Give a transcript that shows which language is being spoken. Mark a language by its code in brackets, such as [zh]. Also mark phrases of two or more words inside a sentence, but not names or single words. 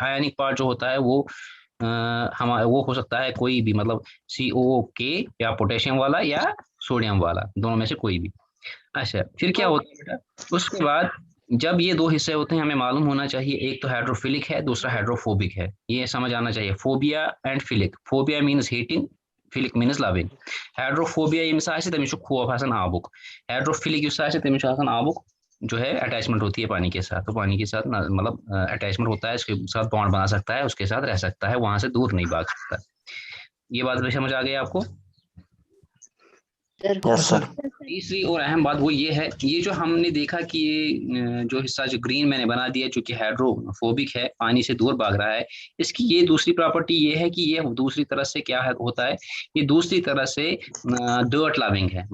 [hi] आयनिक पार्ट जो होता है वो हमारा वो हो सकता है कोई भी, मतलब COOK या पोटेशियम वाला या सोडियम वाला, दोनों में से कोई भी। अच्छा, फिर क्या होता है बेटा? उसके बाद जब ये दो हिस्से होते हैं, हमें मालूम होना चाहिए, एक तो हाइड्रोफिलिक है, दूसरा हाइड्रोफोबिक है। ये समझ आना चाहिए। [en] phobia and philic. phobia means hating, philic means loving. [ks] हाइड्रोफोबिया यमिस आसे तमिस खौफ आसान आबुक। हाइड्रोफिलिक युस आसे तमिस आसान आबुक [hi] जो है अटैचमेंट होती है पानी के साथ। तो पानी के साथ मतलब अटैचमेंट होता है, इसके साथ बॉन्ड बना सकता है, उसके साथ रह सकता है, वहां से दूर नहीं भाग सकता। ये बात भी समझ आ गई आपको? सर। तीसरी और अहम बात वो ये है, ये जो हमने देखा कि ये जो हिस्सा जो ग्रीन मैंने बना दिया, जो कि हाइड्रोफोबिक है, पानी से दूर भाग रहा है, इसकी ये दूसरी प्रॉपर्टी ये है कि ये दूसरी तरह से क्या होता है, ये दूसरी तरह से [en] dirt loving [hi] है।